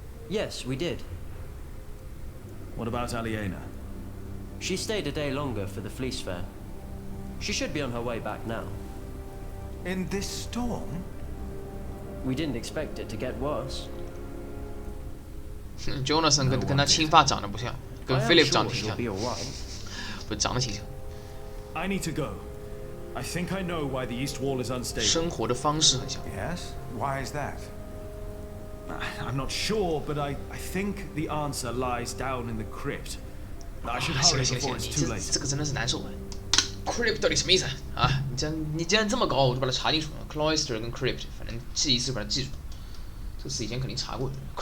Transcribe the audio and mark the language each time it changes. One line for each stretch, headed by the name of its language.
English: Yes, we did. What about Aliena? She stayed a day longer for the fleece fair. She should be on her way back now. In this storm? We didn't expect it to get worse.
Chinese: Jonathan 跟他青发长得不像，跟 Philip 长得挺像，
English: be alright.
Chinese: 不是长得挺像。
English: I need to go. I think I know why the East Wall is unstable.
Chinese: 生活的方式很像。
English: Yes? Why is that? I'm not sure, but I think the answer lies down in the crypt. I should hurry before it's too late.
Chinese: 这个真的是难受啊。 Crypt 到底什么意思啊？你既然这么搞，我就把它查清楚了。 Cloister 跟 crypt， 反正记一次把它记住。这个词以前肯定查过的。